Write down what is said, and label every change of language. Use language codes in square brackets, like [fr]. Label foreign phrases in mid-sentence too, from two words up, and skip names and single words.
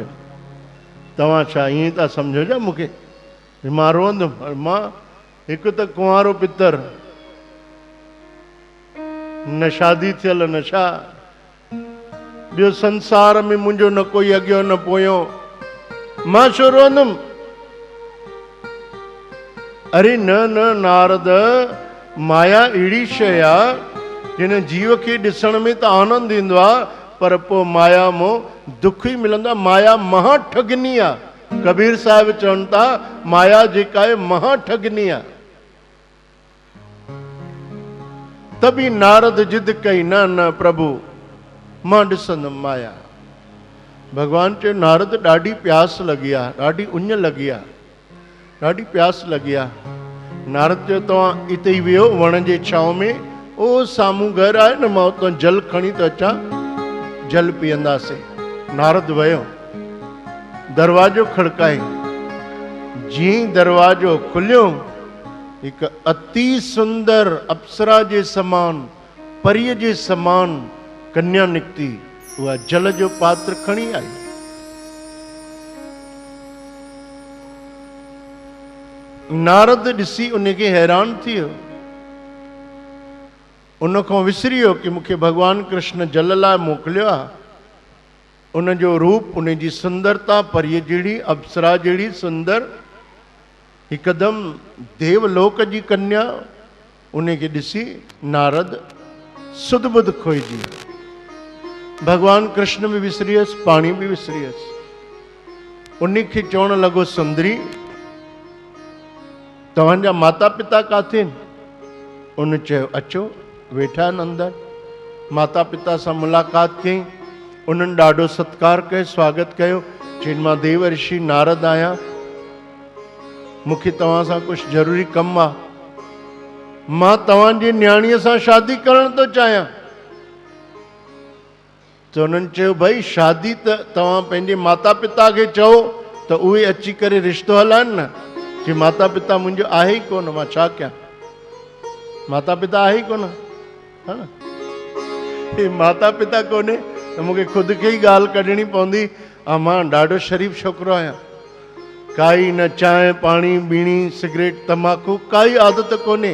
[sd] तव्हां छा ईअं था सम्झो छा मूंखे मां रोअंदुमि? मां हिकु त कुंवारो पितर, न शादी थियल न छा, ॿियो संसार में मुंहिंजो न कोई अॻियो न पोयो, मां छो रोअंदुमि? अरे न न नारद, माया अहिड़ी शइ आहे जिन जीव खे ॾिसण में त आनंद ईंदो आहे, पर पोइ माया मों दुख ई मिलंदो आहे। माया महा ठगनी आहे। कबीर साहिब चवनि था माया जेका आहे महा ठगनी आहे। तभी नारद जिद कई, न न प्रभु मां ॾिसंदुमि माया। भगवान चयो नारद ॾाढी प्यास लॻी आहे, ॾाढी उञ लॻी आहे, ॾाढी प्यास लॻी आहे। नारद चयो तव्हां हिते ई वियो वण जे छांव में, ओ साम्हूं घर आहे न, मां उतां जल खणी थो अचां, जल पीअंदासीं। नारद वियो, दरवाजो खड़काई। जीअं दरवाजो खुलियो, हिकु अति सुंदर अप्सरा जे समान, परीअ जे समान कन्या निकिती। उहा जल जो पात्र खणी आई। नारद ॾिसी उनखे हैरान थी वियो। उन खां विसरी वियो कि मूंखे भॻवानु कृष्ण जल लाइ मोकिलियो आहे। उन जो रूप, उन जी सुंदरता परीअ जहिड़ी, अप्सरा जहिड़ी सुंदर, हिकदमि देवलोक जी कन्या। उनखे ॾिसी नारद सुध बुध खोइजी। भॻवानु कृष्ण बि विसरी वियसि, पाणी बि विसरी वियसि। उनखे चवणु लॻो सुंदरी, तव्हांजा माता पिता काथे आहिनि? उन चयो अचो, वेठा आहिनि अंदरि। माता पिता सां मुलाक़ात कई। उन्हनि ॾाढो सत्कार कयो, स्वागत कयो। चईनि मां देव ऋषि नारद आहियां, मूंखे तव्हां सां कुझु ज़रूरी कमु आहे। मां तव्हांजी न्याणीअ सां शादी करणु थो चाहियां। त उन्हनि चयो भई शादी त तव्हां पंहिंजे माता पिता खे चओ त उहे अची करे रिश्तो हलाइनि न। कि माता पिता मुंहिंजो आहे ई कोन, मां छा कयां? माता पिता आहे ई कोन, हा न? हे माता पिता कोन्हे त मूंखे ख़ुदि खे ई ॻाल्हि कढणी पवंदी। मां ॾाढो शरीफ़ छोकिरो आहियां, काई न चांहि पाणी बीड़ी सिगरेट तंबाकू काई आदत कोन्हे।